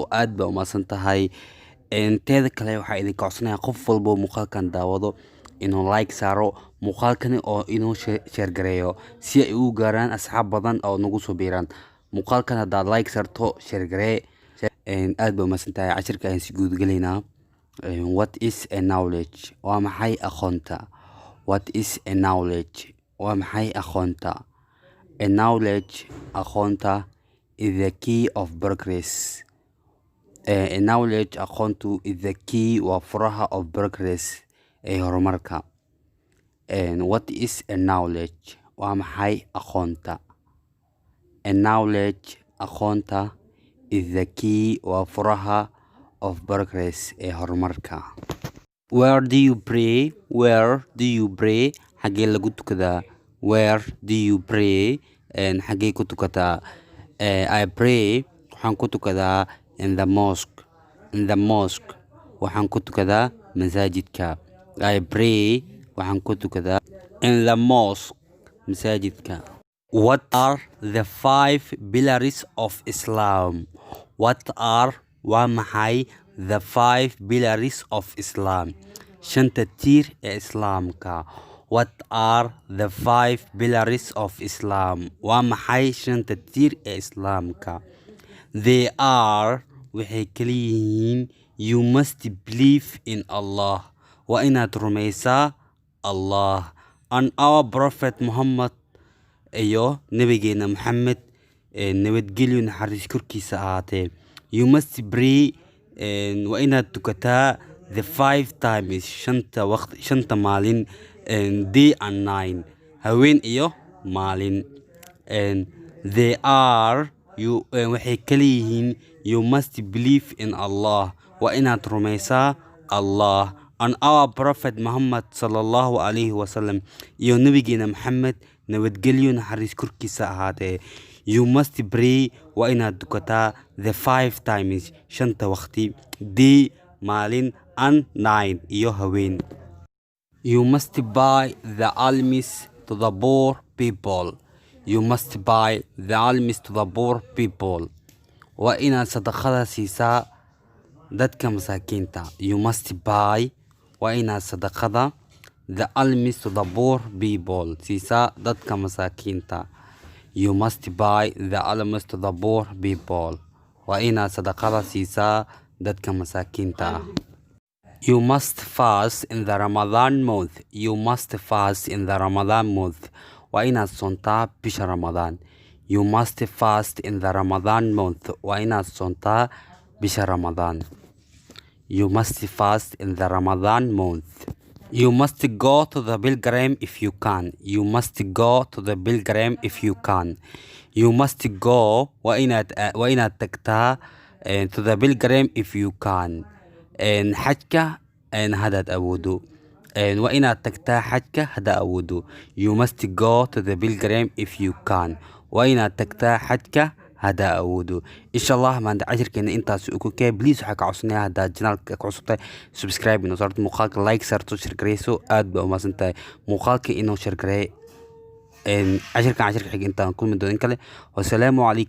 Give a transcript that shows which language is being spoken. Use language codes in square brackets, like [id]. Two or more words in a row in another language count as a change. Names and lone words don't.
[so] aad baa u mahadsan tahay. teeda kale waxaa idinka codsanayaa qof walbo muuqaalkan daawado inuu like saaro muuqaalkani oo inuu share gareeyo si ay ugu gaaraan asxaab badan oo nagu soo biiraan. muuqaalkan haddaad like saarto share garee. aad baa u mahadsan tahay. cashirka ayaan si guud gelaynaa. [en] what is a knowledge? [so] waa maxay aqoonta? [en] what is a knowledge? [so] waa maxay aqoonta? [en] a knowledge, aqoonta, is the key of progress. a knowledge, aqoontu, is the key, [so] waa furaha [en] of progress [so] ee horumarka. [en] what is a knowledge? [so] waa maxay aqoonta? [en] a knowledge, aqoonta, is the key, [so] waa furaha of progress ee horumarka. [en] where do you pray? where do you pray? [so] xagee lagu tukadaa? [en] where do you pray? [so] xagee ku tukataa? [en] I pray, [so] waxaan ku tukadaa [en] in the mosque. in the mosque, [so] waxaan ku tukadaa masaajidka. [en] I pray, [so] waxaan ku tukadaa [en] in the mosque, [so] masaajidka. [en] what are the 5 pillars of Islam? what are, waa maxay, the 5 pillars of Islam? [so] shanta tiir ee islaamka. [en] what are the 5 pillars of Islam? [so] waa maxay shanta tiir ee islaamka? [en] they are, [so] waxay kala yihiin, [en] you must believe in Allah, [so] waa inaad rumaysaa Allah, [en] and our prophet Muhammad, [so] iyo nabigeena Muhammad, nabadgelyo naxariis korkiisa ahaatee. [en] you must pray, [so] waa inaad tukataa [en] the 5 times, [so] shanta maalin, [en] day and night, [so] haween iyo maalin. [en] they are, [so] waxay kala yihiin, [en] you must believe in Allah, [so] waa inaad rumaysaa Allah, [en] and our prophet Muhammad [ar] صلى الله عليه وسلم, [so] iyo nabigeena Muhammad, nabadgelyo naxariis korkiisa ahaatee. [en] you must pray, [so] waa inaad tukataa the 5 times, shanta waqti, day, maalin, [en] and night, [so] iyo haween. [en] you must buy the alms to the poor people. you must buy the alms to the poor people, [so] waa inaad sadaqada siisaa dadka masaakiinta. [en] you must buy, [so] waa inaad sadaqada [en] the alms to the poor people, [so] siisaa dadka masaakiinta. [en] you must buy the alms to the poor people, [so] waa inaad sadaqada siisaa dadka masaakiinta. [en] you must fast in the Ramadan month. you must fast in the Ramadan month, [so] waa inaad soontaa bisha Ramadaan. [en] you must fast in the Ramadan month, [so] waa inaad soontaa bisha Ramadaan. [en] you must fast in the Ramadan month. you must go to the pilgrim if you can. you must go to the pilgrim if you can. you must go, [so] waa inaad tagtaa [en] to the pilgrim if you can, [so] xajka hadaad awoodo. waa inaad tagtaa xajka haddaa awoodo. [en] you must go to the pilgrim if you can, [so] waa inaad tagtaa xajka haddaa awoodo. [ar] إن شاء الله [so] maanta cashirkeena intaas ugu kee. please waxaa ka codsanayaa haddaad janaalka ku cusubtahay subscribe inoo saarto, muuqaalka like saarto, share gareyso. aad baa u mahadsan tahay. muuqaalka inoo share garee. cashirka xiga intaan kulmi doono in kale.